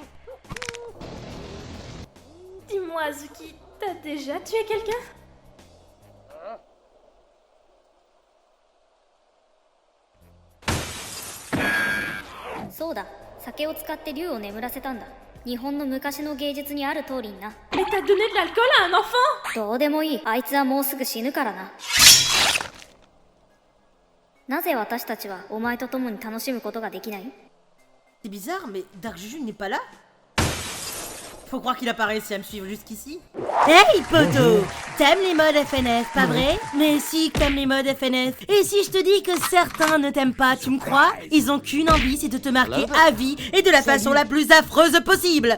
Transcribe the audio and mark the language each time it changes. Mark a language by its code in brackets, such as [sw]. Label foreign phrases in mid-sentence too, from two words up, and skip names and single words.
[fr] Dis-moi, Zuki, t'as déjà tué quelqu'un? Mais t'as donné de l'alcool à un enfant? [ja] どうでもいい。あいつはもうすぐ死ぬからな。なぜ私たちはお前と共に楽しむことができない？ [fr] C'est bizarre, mais Dark Juju n'est pas là. Faut croire qu'il a pas réussi à me suivre jusqu'ici. Hey poto, t'aimes les modes FNF, pas vrai? Mais si t'aimes les modes FNF. Et si je te dis que certains ne t'aiment pas, tu me crois? Ils ont qu'une envie, c'est de te marquer à vie et de la façon la plus affreuse possible.